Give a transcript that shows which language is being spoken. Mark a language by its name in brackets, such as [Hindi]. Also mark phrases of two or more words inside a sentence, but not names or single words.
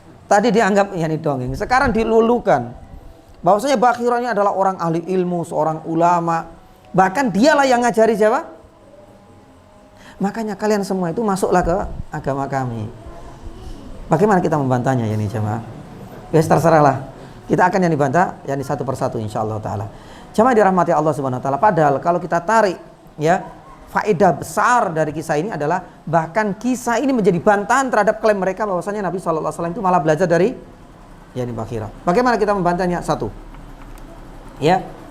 [Indonesian] Tadi dianggap yani dongeng, sekarang dilulukan. Bahwasanya Bakhira ini adalah orang ahli ilmu, seorang ulama. Bahkan dialah yang ngajari siapa? Makanya kalian semua itu masuklah ke agama kami. Bagaimana kita membantahnya yani jemaah? Ya terserahlah. Kita akan yani bantah yani satu persatu [Arabic] إن شاء الله تعالى. [Indonesian] Jemaah dirahmati [Arabic] الله سبحانه و تعالى. [Indonesian] Padahal kalau kita tarik ya, faedah besar dari kisah ini adalah bahkan kisah ini menjadi bantahan terhadap klaim mereka bahwasanya Nabi [Arabic] صلى الله عليه وسلم [Indonesian] itu malah belajar dari yani Bakhira. Bagaimana kita membantahnya? Satu. Ya.